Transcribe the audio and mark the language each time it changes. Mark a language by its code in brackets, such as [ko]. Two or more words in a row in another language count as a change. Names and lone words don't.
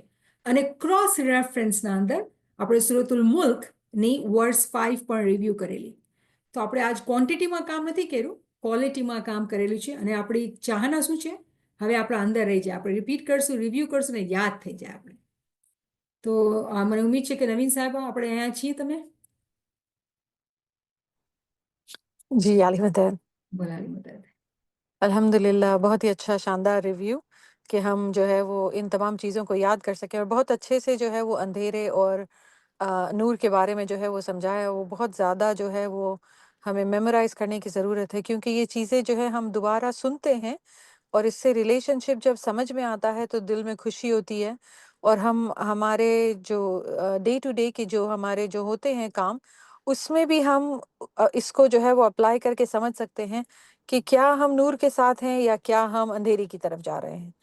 [gu] અને [en] cross referenceના [gu] અંદર આપણે સુરતુલ મુલ્કની વર્સ 5 પણ રિવ્યૂ કરેલી. તો આપણે આજ ક્વોન્ટિટીમાં કામ નથી કર્યું, ક્વોલિટીમાં કામ કરેલું છે અને આપણી ચાહના શું છે હવે આપણા અંદર રહી જાય. આપણે રિપીટ કરશું, રિવ્યૂ કરશું ને યાદ થઈ જાય આપણે. તો મને ઉમ્મીદ છે કે નવીન સાહેબ આપણે અહીંયા છીએ. તમે જી આલી મદદ બોલાવી મદદ. [hi] अल्हम्दुलिल्लाह, बहुत ही अच्छा शानदार रिव्यू कि हम जो है वो इन तमाम चीज़ों को याद कर सकें और बहुत अच्छे से जो है वो अंधेरे और नूर के बारे में जो है वो समझाया। वो बहुत ज़्यादा जो है वो हमें मेमोराइज़ करने की ज़रूरत है, क्योंकि ये चीज़ें जो है हम दोबारा सुनते हैं और इससे रिलेशनशिप जब समझ में आता है तो दिल में खुशी होती है और हम हमारे जो [en] day to day [hi] के जो हमारे जो होते हैं काम, उसमें भी हम इसको जो है वो अप्लाई करके समझ सकते हैं कि क्या हम नूर के साथ हैं या क्या हम अंधेरी की तरफ जा रहे हैं।